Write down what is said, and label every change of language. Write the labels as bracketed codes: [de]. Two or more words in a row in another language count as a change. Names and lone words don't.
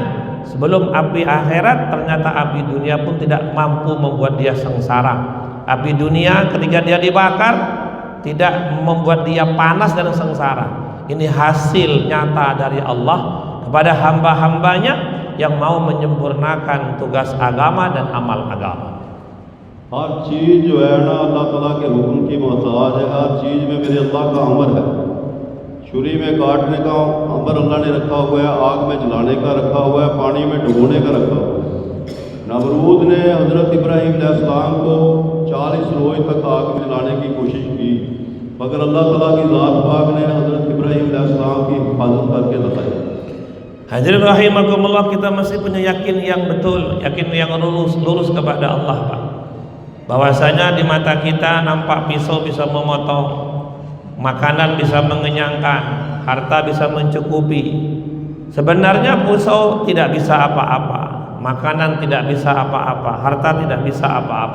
[id] Sebelum api akhirat, ternyata api dunia pun tidak mampu membuat dia sengsara. Api dunia ketika dia dibakar tidak membuat dia panas dan sengsara. Ini hasil nyata dari Allah kepada hamba-hambanya yang mau menyempurnakan tugas agama dan amal agama. [hi] हर चीज़ जो है ना अल्लाह ताला के हुक्म की मोहताज है। हर चीज़ में मेरे अल्लाह का अमर है। छुरी में काटने का अमर अल्लाह ने रखा हुआ है, आग में जलाने का रखा हुआ है, पानी में डुबोने का रखा हुआ है। नमरूद ने हज़रत इब्राहीम अलैहिस्सलाम को 40 रोज़ तक आग में जलाने की कोशिश की, मगर अल्लाह ताला की ज़ात पाक ने हज़रत इब्राहीम अलैहिस्सलाम की हिफाजत करके बताई। [id] Hadirin rahimakumullah, kita masih punya yakin yang betul, yakin yang lurus kepada Allah, Pak. Bahwasanya di mata kita nampak pisau bisa memotong, makanan bisa mengenyangkan, harta bisa mencukupi. Sebenarnya pisau tidak bisa apa-apa, makanan tidak bisa apa-apa, harta tidak bisa apa-apa.